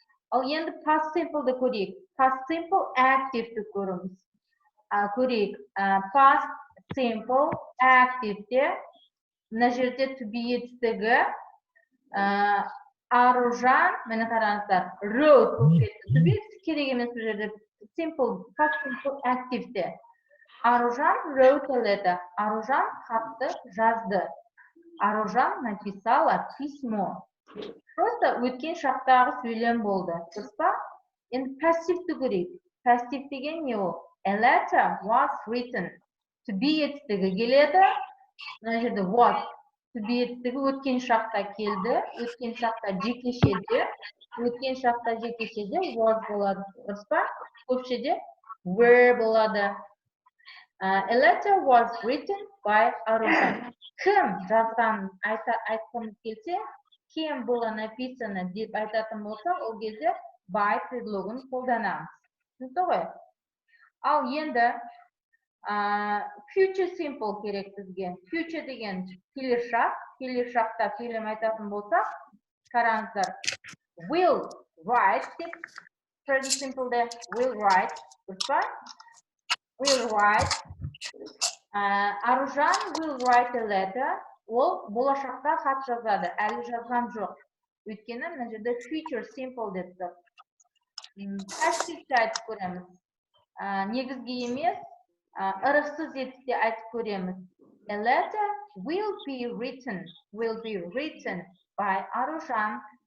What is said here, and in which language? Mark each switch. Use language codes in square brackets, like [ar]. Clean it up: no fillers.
[kk] Ал енді past simple'ді көрейік. Past simple active'ді көрейік. Past simple active'де мына жерде to be етістігі Аружан, мені қараңыздар, wrote болып кетті. To be керек емес бұл жерде. Simple, past simple active'де. [en] Аружан wrote a letter. [kk] Аружан хатты жазды. [ru] Аружан написала письмо. [kk] Просто өткен шақтағы сөйлем болды. Дұрыс па? Енді пассивті көрейік. Пассив деген не ол? [en] A letter was written. [kk] To be етістігі келеді. Мына жерде was. To be етістігі өткен шақта келді. Өткен шақта жекешеде. Өткен шақта жекешеде was болады. Дұрыс па? Көпшеде were болады. [en] A letter was written by Аружан. [kk] Кім жазған айтқымыз келсе, [ru] кем было написано [kk] деп айтатын болсақ, ол кезде by предлогын қолданамыз. Түсінікті ғой? Ал енді future simple керек бізге. Future деген келешақ, келешақта сөйлем айтатын болсақ, қараңыздар. [en] Will write [kk] деп [en] present simple'де will write, [kk] дұрыс па? [en] Will write. Аружан will write a letter. [kk] Ол болашақта хат жазады. Әлі жазған жоқ. Өйткені мына жерде future simple деп тұр. Пассивті айтып көреміз. Негізге емес, ырықсыз етісте айтып көреміз. [en] A letter will be written by Аружан.